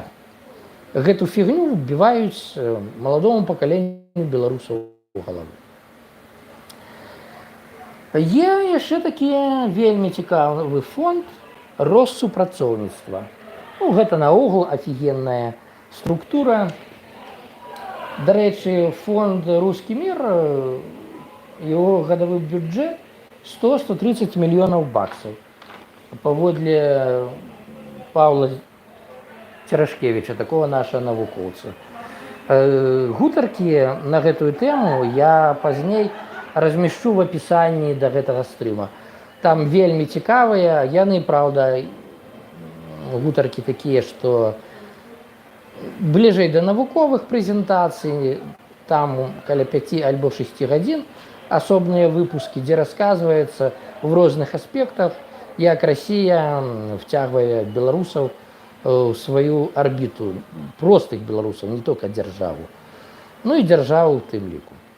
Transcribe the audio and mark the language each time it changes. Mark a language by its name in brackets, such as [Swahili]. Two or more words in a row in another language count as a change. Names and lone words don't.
[Belarusian] Гэту фігню вбіваюць маладому пакаленню беларусаў у галаву. Є яшчэ такі вельмі цікавы фонд Россупрацоўніцтва. Ну, гэта наогул офігенная структура. [Russian] Дарэчы, фонд «Русский мир», его годовой бюджет 100-130 миллионов баксов. [Belarusian] Паводле Павла Церашкевича, [Russian] такого нашего [Belarusian] навукоўца. Гутаркі на гэтую тэму я пазней размешчу в апісанні да гэтага стрыма. Там вельмі цікавыя, яны, праўда, гутаркі такія, што бліжэй да навуковых прэзентацый, там каля 5 альбо 6 гадзін, асобныя выпускі, дзе расказваецца в розных аспектах, як Расія вцягвае беларусаў у сваю арбіту, простых беларусаў, не толькі дзяржаву, ну і дзяржаву ў тым ліку.